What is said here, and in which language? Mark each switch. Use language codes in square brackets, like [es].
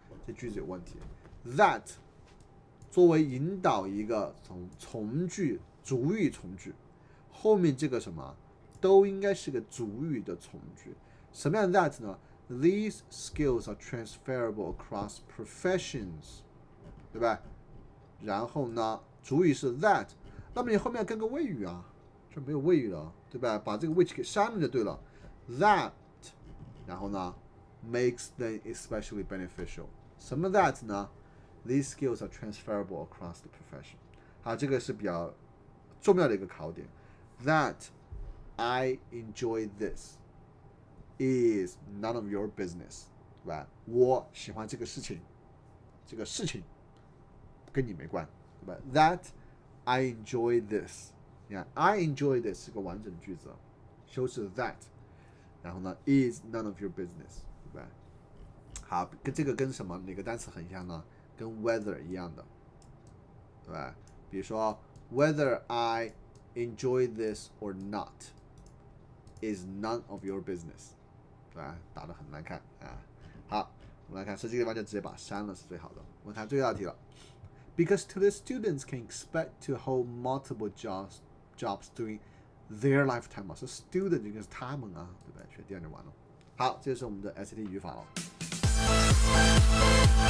[zh] 这句子有问题。 That 作为引导一个从句主语从句，后面这个什么都应该是个主语的从句。什么样的 that 呢？ [en] These skills are transferable across professions， 对吧？ [zh] 然后呢，主语是 that， 那么你后面要跟个谓语啊，这没有谓语了，对吧？把这个 which 给删了就对了。 That， 然后呢 ， [en] makes them especially beneficial。 [zh] 什么 that 呢 [en] ？These skills are transferable across the profession。 [zh] 好，这个是比较重要的一个考点。 [en] That I enjoy this。is none of your business， 对吧？ [zh] 我喜欢这个事情，这个事情跟你没关，对吧 ？ [en] That I enjoy this， [zh] 你看 I enjoy this 是个完整的句子，修饰 that， 然后呢 [en] is none of your business， [zh] 对吧？好，跟这个跟什么哪个单词很像呢？跟 whether 一样的，对吧？ [en] 比如说 whether I enjoy this or not is none of your business。对吧？ [zh] 打得很难看啊！好，我们来看，所以这个地方就直接把删了是最好的。我们看最后一题了。 [en] Because to the students can expect to hold multiple jobs during their lifetime [zh] 嘛，是 student 应该是他们啊，对不对？学第二就完了。好，这就是我们的 SAT 语法了。